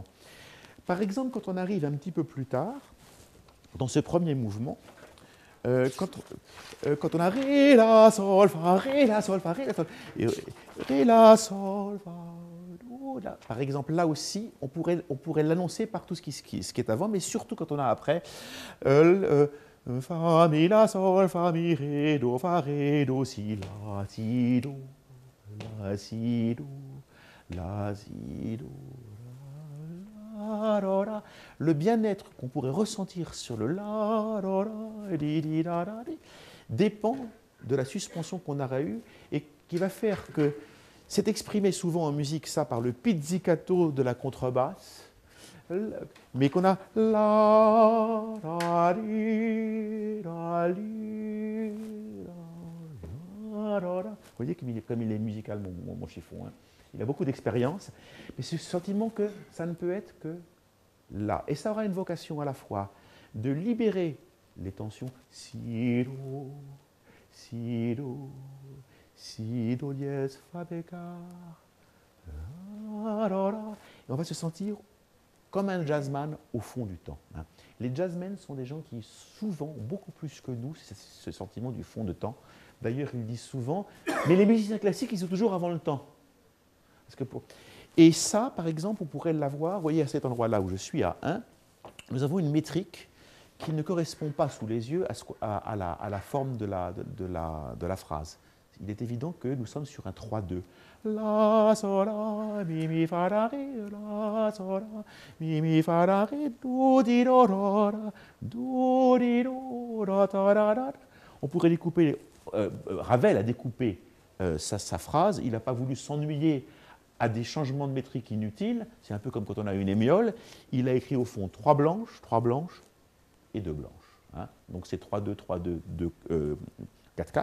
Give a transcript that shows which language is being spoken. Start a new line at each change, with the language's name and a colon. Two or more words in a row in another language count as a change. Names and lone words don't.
French: Par exemple, quand on arrive un petit peu plus tard, dans ce premier mouvement, quand on a Ré, La, Sol, Fa, Ré, La, Sol, Fa, Ré, La, Sol, et Ré, La, Sol, Fa, Do, La. Par exemple, là aussi, on pourrait l'annoncer par tout ce qui est avant, mais surtout quand on a après Fa, Mi, La, Sol, Fa, Mi, Ré, Do, Si, Do, La, Si, Do, La, Si, Do. Le bien-être qu'on pourrait ressentir sur le la dépend de la suspension qu'on aura eue et qui va faire que c'est exprimé souvent en musique ça par le pizzicato de la contrebasse, mais qu'on a vous voyez comme il est musical mon chiffon, hein. Il a beaucoup d'expérience, mais c'est ce sentiment que ça ne peut être que là. Et ça aura une vocation à la fois de libérer les tensions, si, do, si, do, si, do, dièse, fa, bécard. Et on va se sentir comme un jazzman au fond du temps. Hein. Les jazzmen sont des gens qui souvent, beaucoup plus que nous, c'est ce sentiment du fond de temps. D'ailleurs, ils disent souvent, mais les musiciens classiques, ils sont toujours avant le temps. Et ça, par exemple, on pourrait l'avoir, vous voyez, à cet endroit-là où je suis, à 1, nous avons une métrique qui ne correspond pas sous les yeux à la forme de la phrase. Il est évident que nous sommes sur un 3-2. La, sol, la, mi, fa, la, ré, la, sol, la, mi, fa, la, ré, do, di, do, da. On pourrait découper, Ravel a découpé sa phrase, il n'a pas voulu s'ennuyer à des changements de métrique inutiles, c'est un peu comme quand on a une émiole, il a écrit au fond 3 blanches et 2 blanches. Hein. Donc c'est 3-2, 3-2, 4-4.